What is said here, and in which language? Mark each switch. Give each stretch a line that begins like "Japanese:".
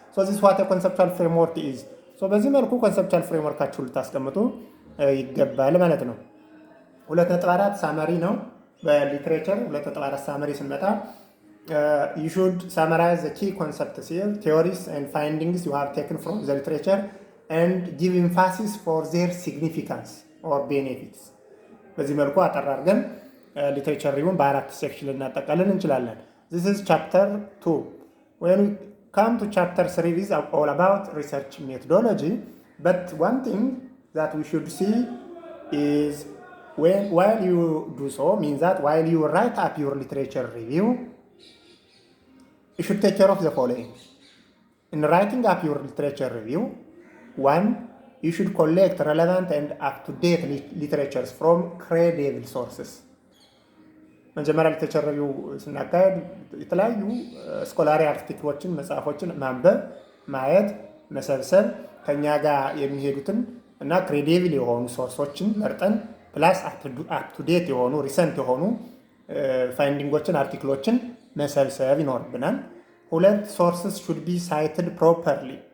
English: So this is what a conceptual framework is. So
Amharic: በዚህ መልኩ ኮንሰፕቹዋል ፍሬምወርካችሁ ልታስቀምጡ ይገባል ማለት ነው። 2.4 ሳመሪ ነው በሊትሬቸር 2.4 ሳመሪ ስንመጣ
English: you should summarize the key concepts here, theories and findings you have taken from the literature and give emphasis for their significance or benefits.
Amharic: በዚህ መልኩ አጠር አድርገን ሊትሬቸር ሪቪውን በአራት ሴክሽን ልናጠቃልል እንችላለን።
English: This is chapter 2. When we come to chapter 3, it is all about research methodology, but one thing that we should see is while you do so means that while you write up your literature review, you should take care of the following. In writing up your literature review, 1, you should collect relevant and up-to-date literatures from credible sources.
Amharic: መጀመሪያ ሊትሬቸር ሪቪው ስናካሄድ የተለያዩ ስኮላሪ አርቲክሎችን መጽሐፎችን ማንበብ፣ ማየት፣ መሰብሰብ ከኛ ጋር የሚሄዱትን እና ክሬዲብል የሆኑ ሶርሶችን መርጠን ፕላስ አፕ-ቱ-ዴት የሆኑ ሪሰንት የሆኑ ፋይንዲንጎችን አርቲክሎችን መሰብሰብ ይኖርብናል። 2
English: ሶርስስ ሹድ ቢ ሳይትድ ፕሮፐርሊ።